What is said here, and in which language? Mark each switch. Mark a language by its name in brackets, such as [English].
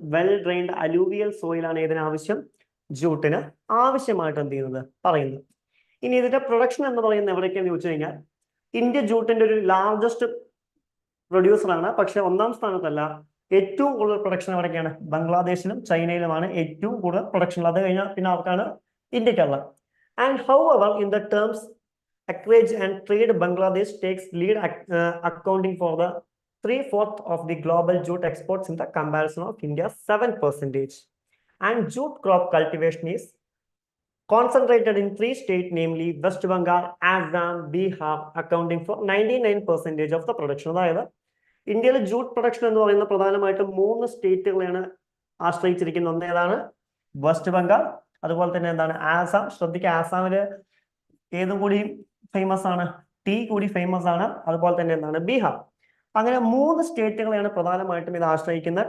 [Malayalam] Well drained alluvial soil ആണ് ഏതിന് ആവശ്യം? ജൂട്ടിന് ആവശ്യമായിട്ട് എന്ത് ചെയ്യുന്നത് പറയുന്നത്. ഇനി ഇതിന്റെ പ്രൊഡക്ഷൻ എന്ന് പറയുന്നത് എവിടേക്കാന്ന് ചോദിച്ചു കഴിഞ്ഞാൽ, ഇന്ത്യ ജൂട്ടിന്റെ ഒരു ലാർജസ്റ്റ് പ്രൊഡ്യൂസർ ആണ്. പക്ഷെ ഒന്നാം സ്ഥാനത്തല്ല. ഏറ്റവും കൂടുതൽ പ്രൊഡക്ഷൻ എവിടേക്കാണ്? ബംഗ്ലാദേശിലും ചൈനയിലുമാണ് ഏറ്റവും കൂടുതൽ പ്രൊഡക്ഷൻ. അത് കഴിഞ്ഞാൽ പിന്നെ ആർക്കാണ്? ഇന്ത്യക്കുള്ളത്. [English] And however in the terms acreage and trade, Bangladesh takes lead, accounting for the 3/4 of the global jute exports in the comparison of India's 7%. And jute crop cultivation is concentrated in 3 states, namely West Bengal, Assam, Bihar, accounting for 99% of the production. [Malayalam] അതായത് ഇന്ത്യയിലെ jute production എന്ന് പറയുന്ന പ്രധാനമായിട്ടും 3 സ്റ്റേറ്റുകളെയാണ് ആശ്രയിച്ചിരിക്കുന്നത്. ഒന്ന് ഏതാണ്? West Bengal, അതുപോലെ തന്നെ എന്താണ്? ആസാം. ശ്രദ്ധിക്കുക, ആസാമില് ഏതും കൂടി ഫേമസ് ആണ്? ടീ കൂടി ഫേമസ് ആണ്. അതുപോലെ തന്നെ എന്താണ്? ബീഹാർ. അങ്ങനെ 3 സ്റ്റേറ്റുകളെയാണ് പ്രധാനമായിട്ടും ഇത് ആശ്രയിക്കുന്ന.